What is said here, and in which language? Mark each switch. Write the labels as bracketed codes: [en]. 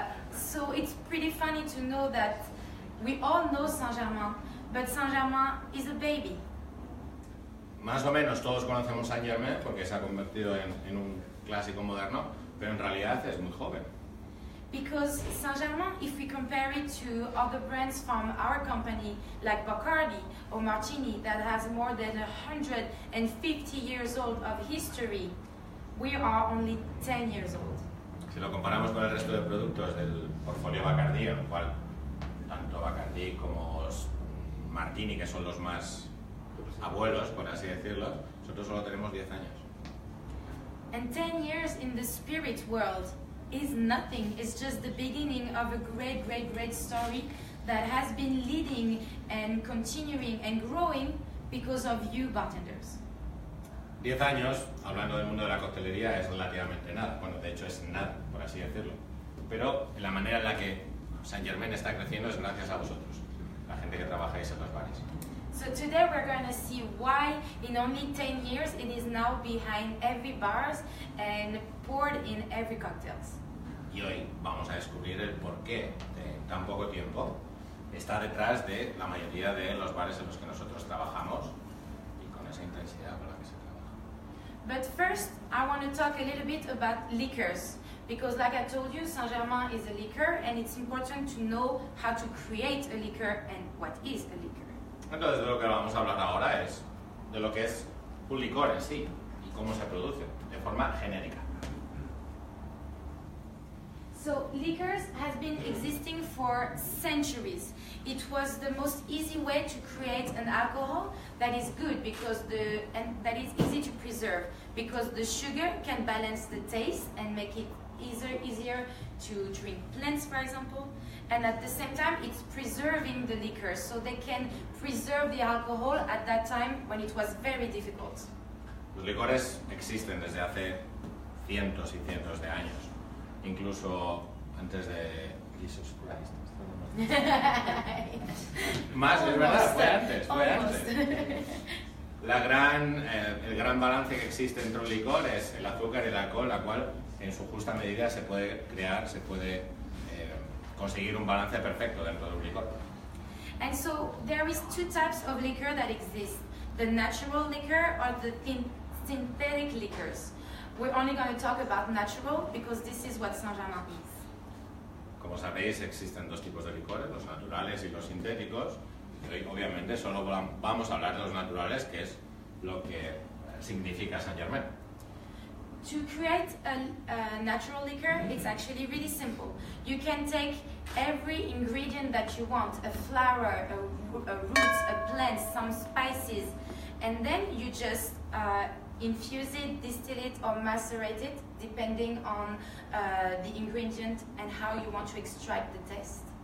[en] So it's pretty funny to know that we all know Saint-Germain, but Saint-Germain is a baby. [es] Más o menos todos conocemos Saint-Germain porque se ha convertido en un clásico moderno, pero en realidad es muy joven. [en] Because Saint-Germain, if we compare it to other brands from our company, like Bacardi or Martini, that has more than 150 years old of history, we are only 10 years old. [es] Si lo comparamos con el resto de productos del portfolio Bacardi, en el cual tanto Bacardi como Martini, que son los más abuelos, por así decirlo, nosotros solo tenemos 10 años. [en] And 10 years in the spirit world is nothing. It's just the beginning of a great, great, great story that has been leading and continuing and growing because of you bartenders. [es] 10 años, hablando del mundo de la coctelería, es relativamente nada. Bueno, de hecho es nada, por así decirlo. Pero la manera en la que Saint-Germain está creciendo es gracias a vosotros, la gente que trabajáis en los bares. [en] So today we're going to see why in only 10 years it is now behind every bars and poured in every cocktails. [es] Y hoy vamos a descubrir el porqué de tan poco tiempo está detrás de la mayoría de los bares en los que nosotros trabajamos y con esa intensidad con la que se trabaja. [en] But first, I want to talk a little bit about liquors. Because like I told you, Saint-Germain is a liquor and it's important to know how to create a liquor and what is a liquor. [es] Entonces de lo que vamos a hablar ahora es de lo que es un licor en sí y cómo se produce de forma genérica. [en] So liquors has been existing for centuries. It was the most easy way to create an alcohol that is good because and that is easy to preserve because the sugar can balance the taste and make it easier to drink blends, for example. And at the same time, it's preserving the liquor, so they can preserve the alcohol at that time when it was very difficult. [es] Los licores existen desde hace cientos y cientos de años, incluso antes de Jesus Christ. Más, es verdad, fue antes. El gran balance que existe entre un licor es el azúcar y el alcohol, la cual en su justa medida se puede crear, se puede conseguir un balance perfecto dentro de un licor. [en] And so there is two types of liquor that exist: the natural liquor or the synthetic liquors. We're only going to talk about natural because this is what Saint-Germain is. [es] Como sabéis, existen dos tipos de licores, los naturales y los sintéticos. Y hoy, obviamente, solo vamos a hablar de los naturales, que es lo que significa Saint-Germain. [en] To create a natural liquor, it's actually really simple. You can take every ingredient that you want, a flower, a roots, a plant, some spices, and then you just infuse it, distill it, or macerate it, depending on the ingredient and how you want to extract the taste.